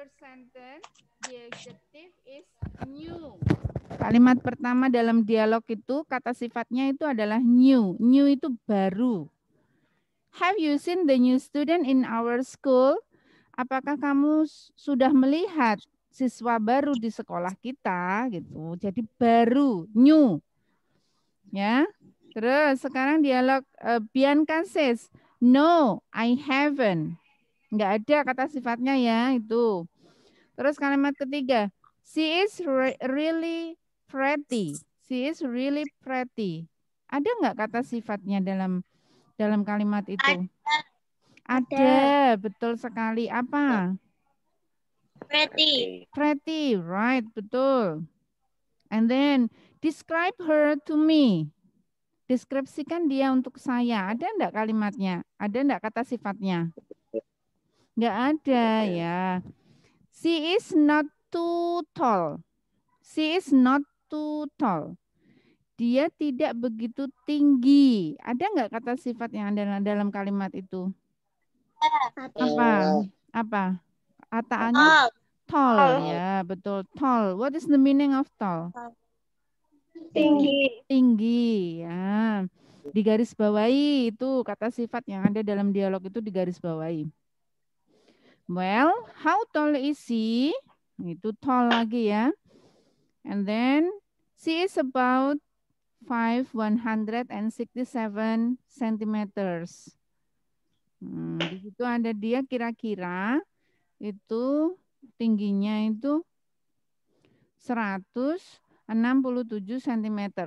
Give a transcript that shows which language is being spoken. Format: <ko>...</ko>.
<en>sentence, the adjective is new.</en> <id>Kalimat pertama dalam dialog itu, kata sifatnya itu adalah new. New itu baru.</id> <en>Have you seen the new student in our school?</en> <id>Apakah kamu sudah melihat siswa baru di sekolah kita? Gitu. Jadi baru, new. Ya. Terus sekarang dialog</id> <en>Bianca says, no, I haven't.</en> <id>Enggak ada kata sifatnya ya itu. Terus kalimat ketiga,</id> <en>she is really pretty. She is really pretty.</en> <id>Ada nggak kata sifatnya dalam kalimat itu? Ada, betul sekali. Apa?</id> <en>Pretty. Pretty, right,</en> <id>betul.</id> <en>And then describe her to me.</en> <id>Deskripsikan dia untuk saya. Ada enggak kalimatnya? Ada enggak kata sifatnya? Enggak ada ya.</id> <en>She is not too tall. She is not too tall.</en> <id>Dia tidak begitu tinggi. Ada enggak kata sifat yang ada dalam kalimat itu? Apa? Apa? Kataannya tall. Ya, betul. Tall.</id> <en>What is the meaning of tall?</en> <id>Tinggi. Tinggi. Ya. Digaris bawahi itu kata sifat yang ada dalam dialog itu digaris bawahi.</id> <en>Well, how tall is she?</en> <id>Itu tall lagi ya.</id> <en>And then she is about 167 centimeters.</en> <id>Di situ ada dia kira-kira itu tingginya itu 167 cm.</id>